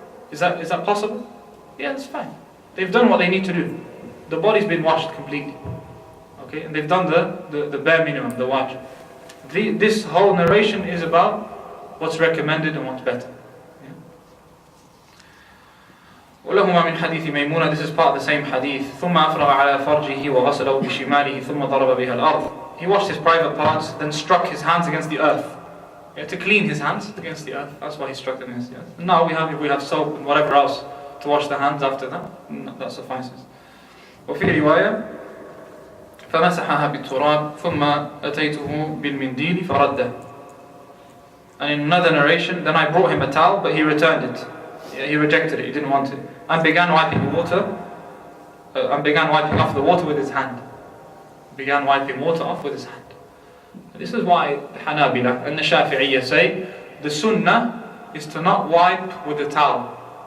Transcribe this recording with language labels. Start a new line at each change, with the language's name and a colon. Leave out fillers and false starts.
English: Is that possible? Yeah, that's fine. They've done what they need to do. The body's been washed completely. Okay, and they've done the bare minimum, the wajib. This whole narration is about what's recommended and what's better. Yeah.
Arabic: ولهما من حديث ميمونة,
English: this is part of the same hadith.
Arabic: ثم أفرغ على فرجه وغسله بشماله ثم ضرب بها الأرض.
English: He washed his private parts, then struck his hands against the earth. He had to clean his hands against the earth. That's why he struck them against the earth. And now if we have soap and whatever else to wash the hands after that, that suffices.
Arabic: وفي رواية فمسحها بالتراب ثم أتيته بالمنديل فرده.
English: And in another narration, then I brought him a towel, but he returned it. He rejected it, he didn't want it. And began wiping off the water with his hand. Began wiping water off with his hand. This is why the Hanabila and the Shafi'iyya say the sunnah is to not wipe with the towel.